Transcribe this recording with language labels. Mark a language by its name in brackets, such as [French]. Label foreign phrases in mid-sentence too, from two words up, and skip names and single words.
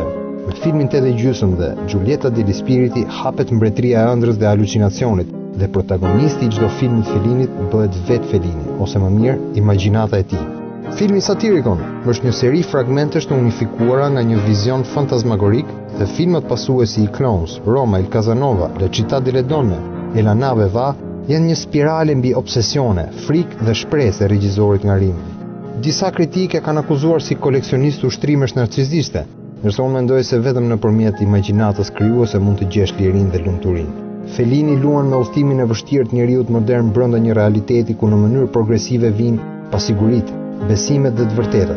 [Albanian] Me filmin 8 e gjysmë dhe Giulietta degli Spiriti hapet mbretëria e ëndrrës dhe halucinacionit, dhe protagonisti I çdo filmi të Fellinit bëhet vetë Fellini, ose më mirë, imagjinata e tij. Filmi Satiricon është një seri fragmentesh të unifikuara nga një vizion fantasmagorik dhe filmat pasuesi I Clones, Roma, Il Casanova, La Città delle Donne e La Nave Va janë një spirale mbi obsesione, frikë dhe shpresë e regjisorit nga Rimi. Disa kritike kanë akuzuar si koleksionist ushtrimesh narcisiste, ndërsa unë mendoj se vetëm nëpërmjet imagjinatës krijuese mund të gjesh lirinë dhe lumturinë. Fellini luan me udhëtimin e vështirë të njeriut modern brenda një realiteti ku në mënyrë progresive vijnë pasiguritë, besimet dhe të vërtetat.